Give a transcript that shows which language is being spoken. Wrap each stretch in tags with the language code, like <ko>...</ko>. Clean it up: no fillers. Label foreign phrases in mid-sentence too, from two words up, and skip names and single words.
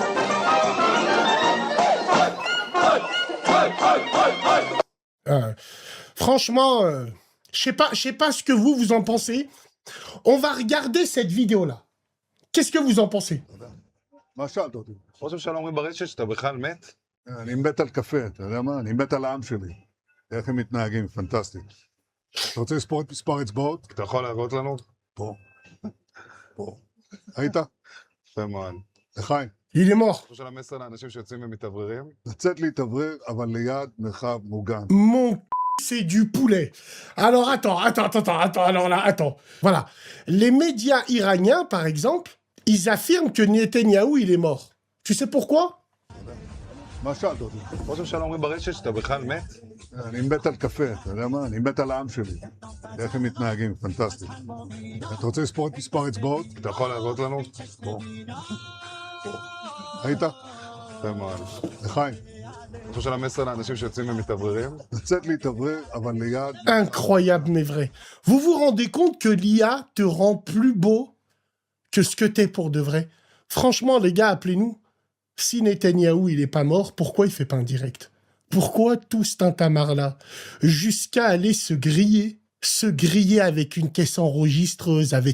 <fr>Franchement, je sais pas ce que vous en pensez. On va regarder cette vidéo-là. Qu'est-ce que vous en pensez?</fr> <he>מה שאלת אותי? ראש הממשלה אומרים ברשת שאתה בכלל מת? אני מת על קפה, אתה יודע מה? אני מת על העם שלי. איך הם מתנהגים, פנטסטי. אתה רוצה לספור את מספר אצבעות? אתה יכול להראות לנו? פה. פה. היית? יפה מאוד. לחיים.</he> <fr>Il est mort.</fr> <he>יש על המסר לאנשים שיוצאים ומתאווררים? לצאת להתאוורר, אבל ליד מרחב מוגן.</he> <fr>Mon c'est du poulet. Alors attends, alors là, attends. Voilà. Les médias iraniens, par exemple, ils affirment que Netanyahou, il est mort. Tu sais pourquoi?</fr> <he>מה שאלת אותי? ראש הממשלה אומרים ברשת שאתה בכלל מת? אני מת על קפה, אתה יודע מה? אני מת על העם שלי. איך הם מתנהגים, פנטסטי. אתה רוצה לספור את מספר אצבעות? אתה יכול להראות לנו? פה. פה. היית? יפה מאוד. לחיים. יש על המסר לאנשים שיוצאים ומתאווררים? לצאת להתאוורר, אבל ליד...</he> <fr>Incroyable mais vrai. Vous vous rendez compte que l'IA te rend plus beau que ce que t'es pour de vrai? Franchement, les gars, appelez-nous. Si Netanyahou, il est pas mort, pourquoi il fait pas un direct? Pourquoi tout ce tintamarre-là? Jusqu'à aller se griller avec une caisse enregistreuse, avec...</fr>